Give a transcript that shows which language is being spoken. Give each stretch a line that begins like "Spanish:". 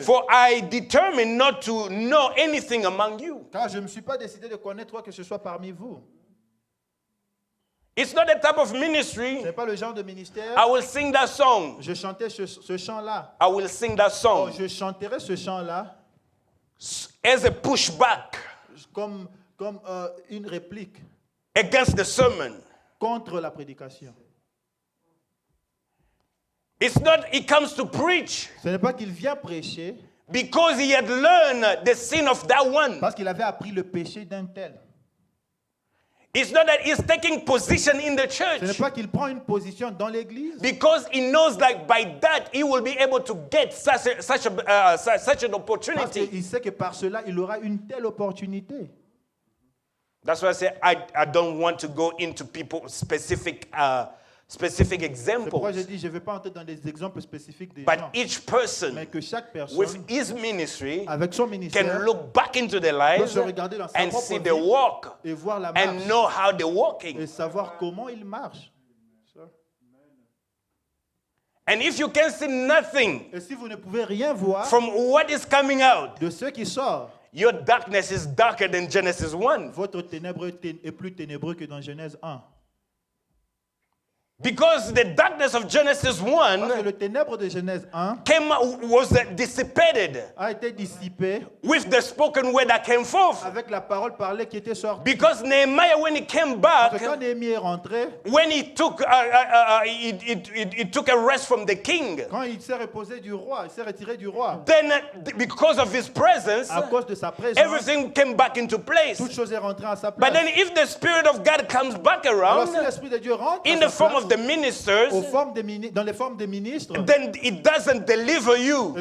English: For I determined not to know anything among you.
French: Car je ne me suis pas décidé de connaître quoi que ce soit parmi vous.
English: It's not the type of
French: Ce
English: ministry.
French: n'est pas le genre de ministère.
English: I will sing that song.
French: Je chantais ce chant-là.
English: I will sing that Oh, song
French: je chanterai ce chant-là
English: as a pushback
French: comme une réplique
English: against the sermon.
French: contre la prédication.
English: It's not he comes to preach
French: Ce n'est pas qu'il vient prêcher
English: because he had learned the sin of that one.
French: parce qu'il avait appris le péché d'un tel.
English: It's not that he's taking position in the
French: Ce n'est
English: church
French: pas qu'il prend une position dans l'église
English: because he knows that by that he will be able to get such an opportunity.
French: parce qu'il sait que par cela, il aura une telle opportunité.
English: That's why I say I don't want to go into people specific
French: C'est pourquoi j'ai
English: examples,
French: dit, je ne vais pas entrer dans des exemples spécifiques des
English: but
French: gens,
English: each person
French: mais que chaque personne,
English: with his ministry
French: avec son
English: can
French: ministère,
English: look back into their
French: peut
English: lives
French: se regarder dans sa
English: and
French: propre
English: see
French: vie
English: the walk
French: et voir la
English: and
French: marche
English: know how they're walking.
French: et savoir comment il marche.
English: And if you can see nothing
French: Et si vous ne pouvez rien voir
English: from what is coming out,
French: de ce qui sort,
English: your darkness is darker than Genesis 1.
French: votre ténèbre est plus ténébreux que dans Genèse 1.
English: Because the darkness of Genesis
French: Parce que
English: 1
French: le ténèbre de Genèse 1
English: was dissipated
French: a été dissipé
English: with the spoken word that came forth.
French: avec la parole parlée qui était sortie.
English: Because Nehemiah, when he came
French: Parce que
English: back,
French: quand Néhémie est rentré,
English: when he took he took a rest from the king,
French: quand il s'est reposé du roi, il s'est retiré du roi,
English: then because of his presence,
French: à cause de sa présence,
English: everything came back into place.
French: toute chose est rentrée à sa
English: But
French: place.
English: then if the Spirit of God comes back
French: Alors
English: around
French: si l'Esprit de Dieu rentre
English: in
French: à
English: the
French: sa
English: form
French: place,
English: of the ministers,
French: dans les formes des ministres,
English: then it doesn't deliver you.